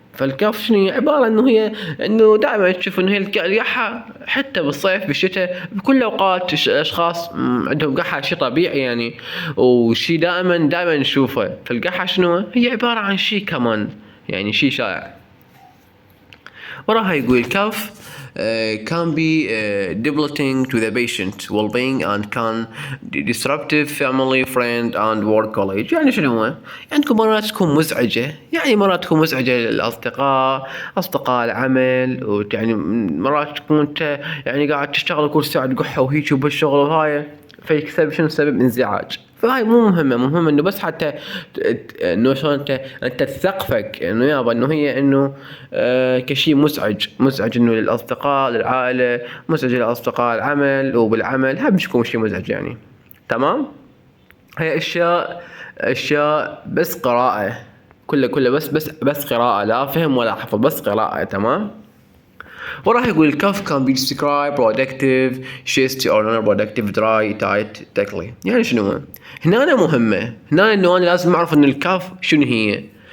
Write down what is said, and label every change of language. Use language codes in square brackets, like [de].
[ar] فالكف شنو عبارة انه دائما تشوف انه هي القحة، حتى بالصيف بالشتاء بكل الاوقات الاشخاص عندهم قحة، شيء طبيعي يعني، وشيء دائما نشوفه. فالقحة شنو هي؟ عبارة عن شيء كمان، يعني شيء شائع. وراها يقول الكف [en] can be debilitating to the patient well-being and can disruptive family, friend and work colleague. [ar] يعني شنو هو؟ عندكم مرات تكون مزعجة، يعني مرات تكون مزعجة للأصدقاء، أصدقاء العمل، ويعني مرات تكون أنت يعني قاعد تشتغل كل ساعة قحة وهيك وبالشغل وهاي، فيكسب شنو سبب انزعاج. فهاي مو مهمة، مهم انه بس حتى انه شلون انت تثقفك انه يابا انه هي انه كشيء مزعج انه للاصدقاء، للعائلة، مزعج للاصدقاء العمل، وبالعمل هم بيكون شيء مزعج يعني. تمام؟ هي اشياء بس قراءة، كله بس قراءة، لا فهم ولا حفظ، بس قراءة. تمام؟ وراح يقول الكف [en] can be described productive, chesty or non-productive, dry, tight, tickly. [ar] يعني شنو؟ هنا أنا مهمة، هنا إنه أنا لازم أعرف إن الكف شنو هي.